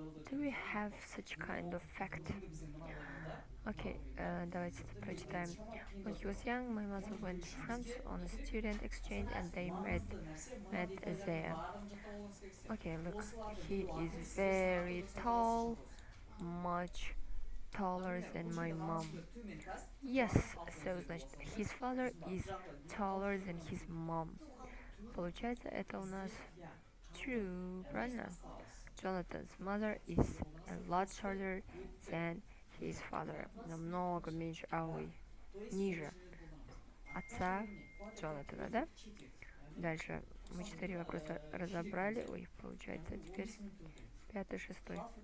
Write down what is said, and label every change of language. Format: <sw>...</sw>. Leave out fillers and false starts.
<en>Do we have such kind of fact?</en> <ru>Okay, давайте прочитаем.</ru> <en>When he was young, my mother went to France on a student exchange and they met there. Okay, look, he is very tall, much taller than my mom. Yes, so значит, his father is taller than his mom.</en> <ru>Получается, это у нас true, правильно?</ru> <en>Jonathan's mother is a lot shorter than his father.</en> <ru>Намного меньше, ниже отца Джонатана, да? Дальше мы 4 вопроса разобрали. Ой, получается, теперь 5-й, 6-й.</ru>